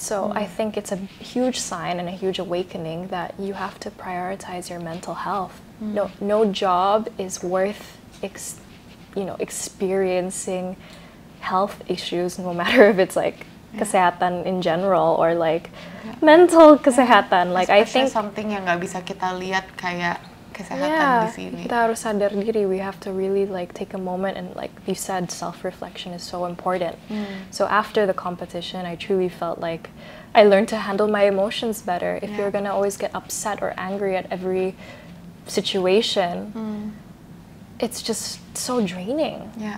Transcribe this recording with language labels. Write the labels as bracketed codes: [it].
[en] So I think it's a huge sign and a huge awakening that you have to prioritize your mental health. No job is worth experiencing health issues, no matter if it's like kesehatan in general or like mental kesehatan. Like I think something [id] yang nggak bisa kita lihat kayak kesehatan di sini. Kita harus sadar diri. [en] We have to really like take a moment and like you said, self-reflection is so important. So after the competition, I truly felt like I learned to handle my emotions better. If you're gonna always get upset or angry at every situation, it's just so draining.